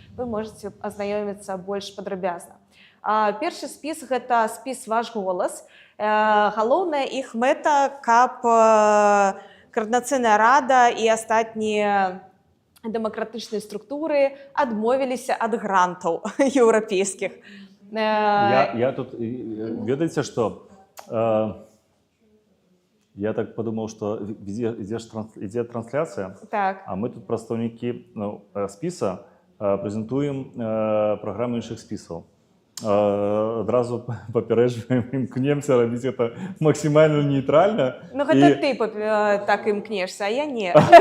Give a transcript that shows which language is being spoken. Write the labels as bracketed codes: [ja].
[be] Вы можете азнаёміцца больш падрабязна. Першы спіс – гэта спіс «Ваш голас». Галоўная іх мэта, каб Каардынацыйная рада і астатнія дэмакратычныя структуры адмовіліся ад грантаў еўрапейскіх. [ru] Я тут, [be] ведаеце, што [ru] я так подумал, что идет трансляция, так. [be] А мы тут прадстаўнікі спіса прэзентуем праграму іншых спісаў. адразу папярэджваем імкнемся рабіць гэта максімальна нейтральна. Ну, гэта ты так імкнешся, а я не.